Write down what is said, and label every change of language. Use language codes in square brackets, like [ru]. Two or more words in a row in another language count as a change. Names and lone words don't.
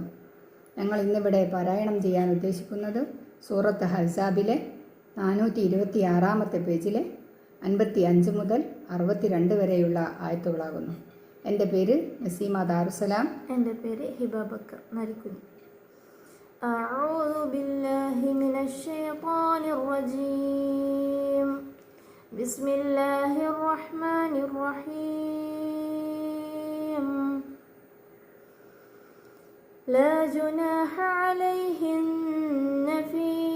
[ml] ഞങ്ങൾ ഇന്നിവിടെ പാരായണം ചെയ്യാൻ ഉദ്ദേശിക്കുന്നത് സൂറത്ത് അഹ്സാബിലെ 426 പേജിലെ 55 മുതൽ 62 വരെയുള്ള ആയത്തുകളാകുന്നു. എൻ്റെ പേര് നസീമ ദാറുസലാം. എൻ്റെ പേര് ഹിബ ബക്കർ നരിക്കുനി. [ar] أعوذ بالله من الشيطان الرجيم بسم الله الرحمن الرحيم لا جناح عليهن في